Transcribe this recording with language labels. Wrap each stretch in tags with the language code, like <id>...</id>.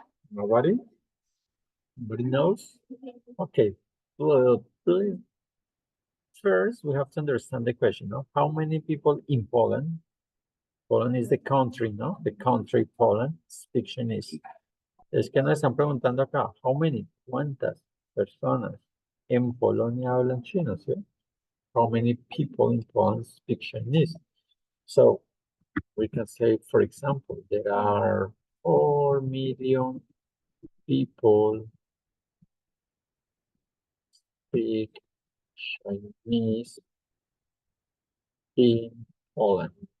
<en>Nobody? Nobody knows? Okay. Well, please. First, we have to understand the question, no? How many people in Poland? Poland is the country, no? The country Poland speak Chinese.</en> <es>Es que nos están preguntando acá, how many? ¿Cuántas personas en Polonia hablan chino, sí?</es> <en>How many people in Poland speak Chinese? So, we can say, for example, there are 4 million people speak Chinese in Poland?</en>